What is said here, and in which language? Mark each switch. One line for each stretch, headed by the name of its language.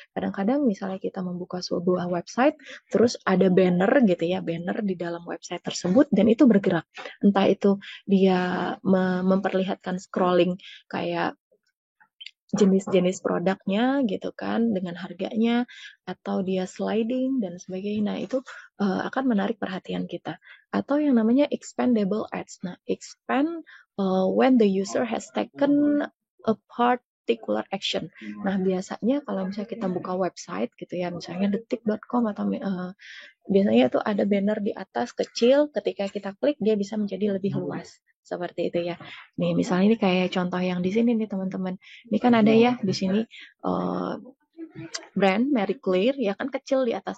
Indonesian: Kadang-kadang misalnya kita membuka sebuah website, terus ada banner gitu ya, banner di dalam website tersebut, dan itu bergerak. Entah itu dia memperlihatkan scrolling kayak jenis-jenis produknya gitu kan dengan harganya atau dia sliding dan sebagainya. Nah, itu akan menarik perhatian kita. Atau yang namanya expandable ads.
English: Nah, expand when the user has taken a particular action.
Indonesian: Nah, biasanya kalau misalnya kita buka website gitu ya, misalnya detik.com atau biasanya itu ada banner di atas kecil, ketika kita klik dia bisa menjadi lebih luas. Seperti itu ya. Nih, misalnya ini kayak contoh yang di sini nih teman-teman. Ini kan ada ya di sini brand Marie Claire ya kan kecil di atas.